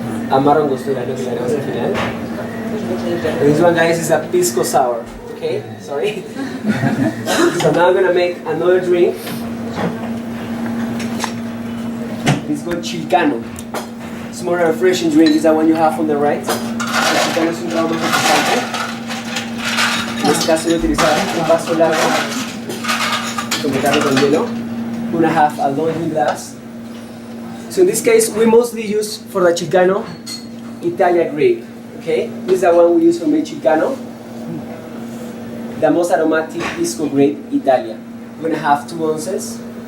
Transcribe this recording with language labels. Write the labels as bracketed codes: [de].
[es] Amaro Angostura, lo que le haremos al final. [en] And this one, guys, is a Pisco Sour. Okay, sorry. So now I'm gonna make another drink. It's called Chilcano. It's more a refreshing drink. It's the one you have on the right. [es] El Chilcano es un trago más refrescante. En este caso voy a utilizar un vaso largo y completarlo con hielo. [en] We're gonna have a long glass. So in this case, we mostly use for the Chilcano Italia grape. Okay, this is the one we use for the Chilcano. The most aromatic Pisco grape, Italia. We're gonna have 2 ounces.